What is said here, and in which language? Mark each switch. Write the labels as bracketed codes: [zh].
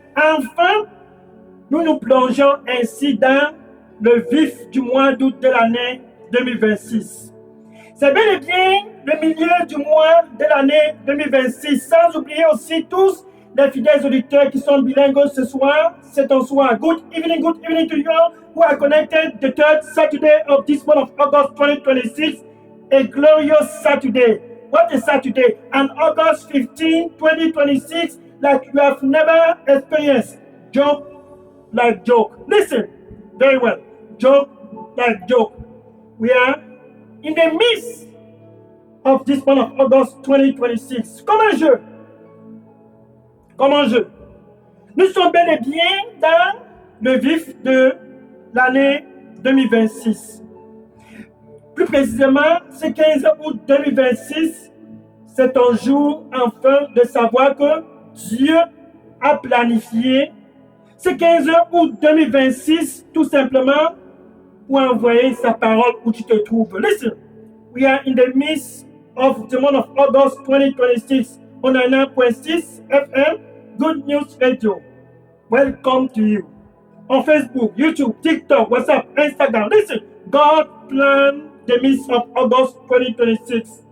[fr] Enfin, nous nous plongeons ainsi dans le vif du mois d'août de l'année 2026. C'est bel et bien le milieu du mois de l'année 2026, sans oublier aussi tous les fidèles auditeurs qui sont bilingues ce soir. C'est un soir. [en] Good evening to you all who are connected the third Saturday of this month of August 2026. A glorious Saturday. What a Saturday. And August 15, 2026, like you have never experienced. Joke like joke. Listen very well. Joke like joke. We are in the midst of this month of August 2026. [fr] Comme un jeu. Comme un jeu. Nous sommes bel et bien dans le vif de l'année 2026. Plus précisément, ce 15 août 2026, c'est un jour enfin de savoir que Dieu a planifié ce 15 août 2026 tout simplement pour envoyer sa parole où tu te trouves. [en] Listen, we are in the midst of the month of August 2026 on 9.6 FM Good News Radio. Welcome to you. On Facebook, YouTube, TikTok, WhatsApp, Instagram. Listen, God planned the midst of August 2026.